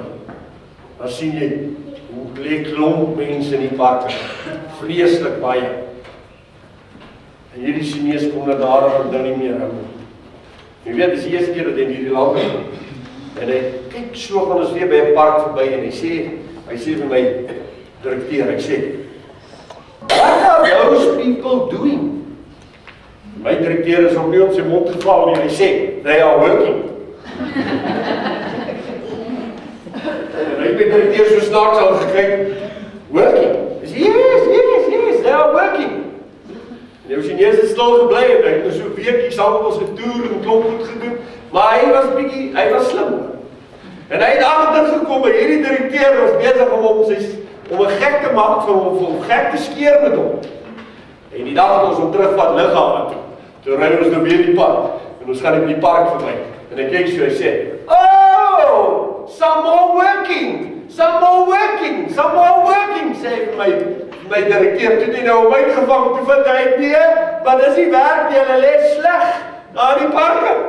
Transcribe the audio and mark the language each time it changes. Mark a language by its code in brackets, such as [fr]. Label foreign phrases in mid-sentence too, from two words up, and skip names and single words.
[af] Dan sien jy hoe lê klomp mense in die parke, vreeslik baie. En hierdie Chinese kom na daar en nou nie meer hou. Jy weet, dis die eerste keer dat hy in hierdie land is. En hy kyk so, gaan ons weer by 'n park verby en hy sê vir my direkteur, hy sê, [en] what are those people doing? [af] My direkteur is op nie op sy mond geval nie, hy sê, [en] they are working. [af] En hy het my direkteur so snaaks al gekyk, working? Hy sê, [en] yes, they are working. [af] En die Chinese het stil gebly en hy het so 'n weekie saam met ons getoer en klomp goed gedoen, maar hy was slim. En hy het agtergekom, hierdie direkteur was besig om 'n gek te maak vir hom, om gek te skeer met hom. En die dag het ons hom terugvat lughawe toe. Toe ry ons nou weer die pad en ons gaan in die park verby. En hy kyk so, hy sê, [en] oh, some more working. Some more working, [af] sê my direkteur. Toe die nou om uitgevang, toe vind hy nee, want dis die werk, hulle lê sleg daar die parke.